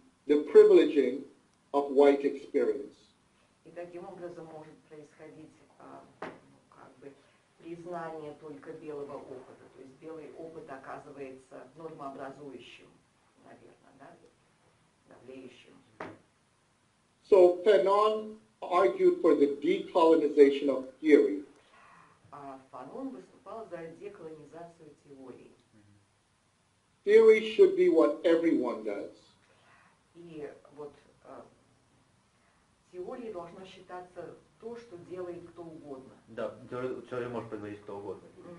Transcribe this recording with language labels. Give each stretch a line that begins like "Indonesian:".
English: the privileging of white experience.
Russian: И таким образом может происходить как бы признание только белого опыта. То есть белый опыт оказывается нормообразующим, наверное, да? Давлеющим.
English: So Fanon argued for the decolonization of theory.
Russian: Фанон выступал за деколонизацию теории.
English: Theory should be what everyone does.
Russian: И вот теорией должно считаться то, что делает кто угодно. Да, теорию может производить кто угодно.